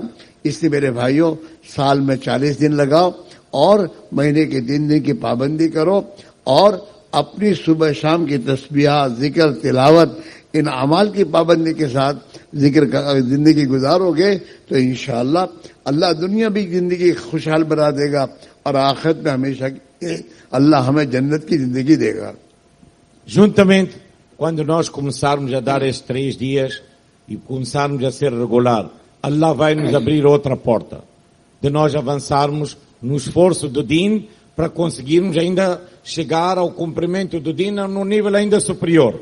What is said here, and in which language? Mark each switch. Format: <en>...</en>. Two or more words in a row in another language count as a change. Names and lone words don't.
<hi>इसलिए मेरे भाइयों, साल में 40 दिन लगाओ और महीने के 3 दिन की पाबंदी करो और अपनी सुबह शाम की तस्बीह, जिक्र, तिलावत, इन अमाल की पाबंदी के साथ जिक्र का जिंदगी गुजारोगे तो इंशाअल्लाह अल्लाह दुनिया भी जिंदगी खुशहाल बना देगा और आखिरत में हमेशा अल्लाह हमें जन्नत की जिंदगी देगा.</hi> <pt>Juntamente, quando nós começarmos a dar estes 3 dias e começarmos a ser regular, Allah vai nos abrir outra porta de nós avançarmos no esforço do Din para conseguirmos ainda chegar ao cumprimento do Din num nível ainda superior.</pt>